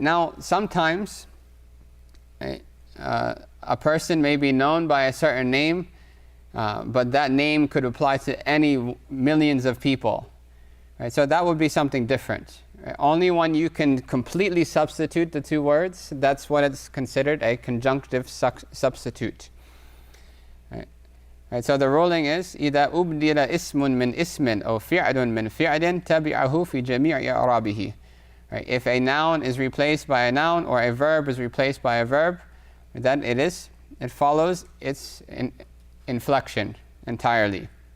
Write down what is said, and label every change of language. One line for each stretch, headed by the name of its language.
English: Now, sometimes, right, a person may be known by a certain name, but that name could apply to any millions of people. Right? So that would be something different. Right? Only when you can completely substitute the two words, that's what it's considered a conjunctive substitute. Right? Right? So the ruling is
Arabic: إذا أبدل اسم من اسم أو فعل من فعل تبعه في جميع إعرابه.
English: Right? If a noun is replaced by a noun or a verb is replaced by a verb, then it follows its inflection entirely.